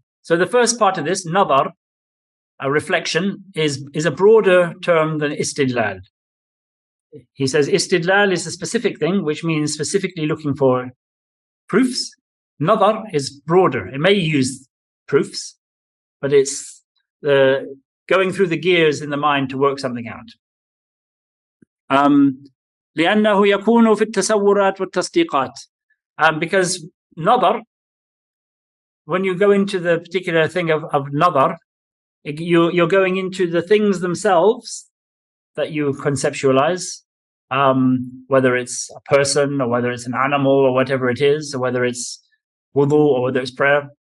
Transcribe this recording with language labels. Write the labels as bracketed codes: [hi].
[en] So the first part of this, nadar, a reflection, is a broader term than istidlal. He says istidlal is a specific thing, which means specifically looking for proofs. Nadar is broader. It may use proofs, but it's going through the gears in the mind to work something out. [ar] لأنه يكون في التصورات والتصديقات. [en] Because nadar, when you go into the particular thing of nadar, you're going into the things themselves that you conceptualize, whether it's a person or whether it's an animal or whatever it is, or whether it's wudu or whether it's prayer.